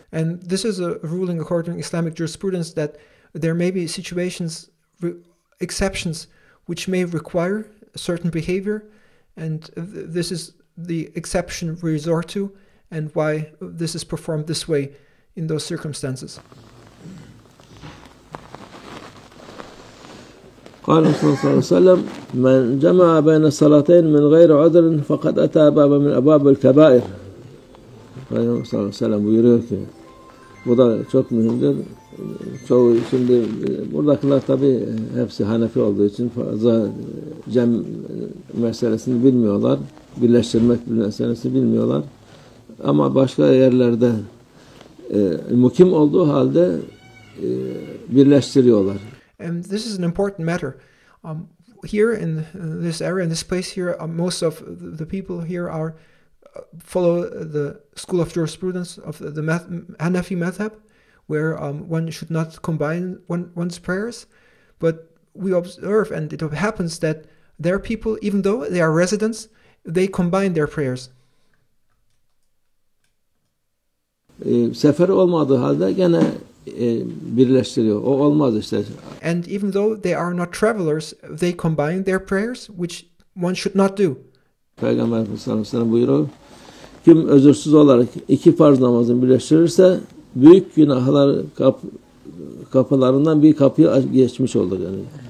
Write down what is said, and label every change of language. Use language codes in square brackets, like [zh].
[en] And this is a ruling according to Islamic jurisprudence that there may be situations, exceptions, which may require a certain behavior, and this is the exception we resort to, and why this is performed this way in those circumstances. [ar] قال صلى الله عليه وسلم من جمع بين الصلاتين من غير عذر فقد أتى بابا من أبواب الكبائر. [tr] Peygamber sallallahu aleyhi ve sellem buyuruyor ki bu da çok mühimdir. Çoğu şimdi buradakiler tabi hepsi Hanefi olduğu için fazla cem meselesini bilmiyorlar. Birleştirmek meselesini bilmiyorlar. Ama başka yerlerde mukim olduğu halde birleştiriyorlar. [en] And this is an important matter. Here in this area, in this place here, most of the people here follow the school of jurisprudence of the Hanafi madhab, where one should not combine one's prayers. But we observe, and it happens that their people, even though they are residents, they combine their prayers. [tr] Sefer olmadığı halde gene birleştiriyor. O olmaz işte. [en] And even though they are not travelers, they combine their prayers, which one should not do. [tr] Peygamber sallallahu aleyhi ve sellem buyuruyor. Kim özürsüz olarak 2 farz namazını birleştirirse büyük günahlar kapılarından bir kapıyı geçmiş olur yani.